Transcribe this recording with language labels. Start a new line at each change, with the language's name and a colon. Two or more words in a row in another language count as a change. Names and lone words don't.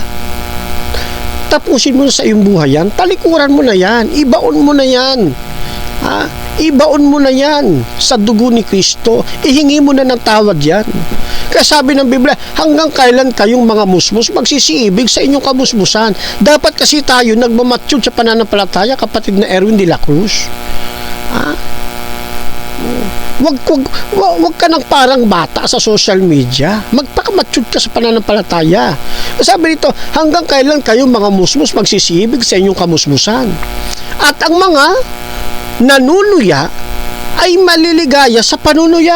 Filipino: Tapusin mo na sa iyong buhay yan, talikuran mo na yan, ibaon mo na yan. Ibaon mo na yan sa dugo ni Kristo. Ihingi mo na ng tawad yan. Kaya sabi ng Biblia, hanggang kailan kayong mga musmus magsisiibig sa inyong kamusmusan? Dapat kasi tayo nagmamature sa pananampalataya, kapatid na Erwin de la Cruz. Wag ka nang parang bata sa
English: social media.
Filipino: Magpakamature ka sa pananampalataya. Sabi dito, hanggang kailan kayong mga musmus magsisiibig sa inyong kamusmusan? At ang mga nanunuya ay maliligaya sa panunuya.